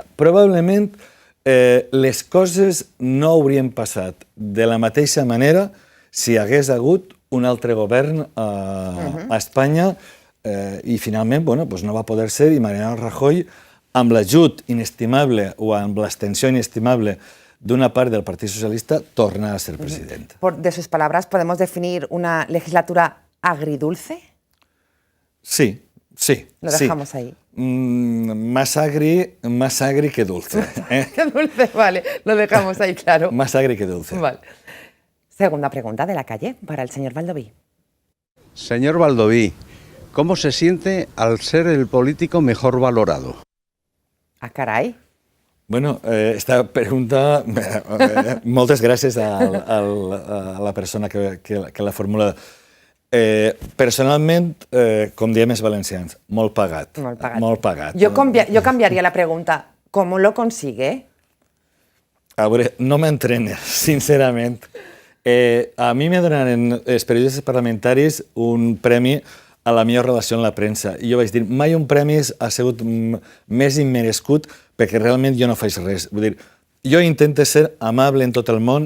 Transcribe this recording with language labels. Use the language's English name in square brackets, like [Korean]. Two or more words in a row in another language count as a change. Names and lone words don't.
[Catalan] Probablement les coses no haurien passat de la mateixa manera si hi hagués hagut un altre govern a Espanya i finalment no va poder ser i Mariano Rajoy, amb l'ajut inestimable o amb l'extensió inestimable d'una part del Partit Socialista, torna a ser president. [Spanish] De sus palabras, ¿podemos definir una legislatura agridulce? Sí. Lo dejamos ahí. Más agri que dulce. Que dulce, vale. Lo dejamos ahí, claro. Más agri que dulce. Vale. Segunda pregunta de la calle para el señor Baldoví. Señor Baldoví, ¿cómo se siente al ser el político mejor valorado? Ah, caray. Bueno, esta pregunta, [Catalan] moltes gràcies a la persona que la formula. Personalment, com diem els valencians, molt pagat. Molt pagat. [Spanish] Yo cambiaría la pregunta, ¿cómo lo consigue? [Catalan] A veure, no m'entrene, sincerament, A mi me donaren els periodistes parlamentaris un premi a la millor relació amb la premsa. I jo vaig dir, mai un premi ha sigut més immerescut perquè realment jo no faig res. Vull dir, jo intento ser amable en tot el món.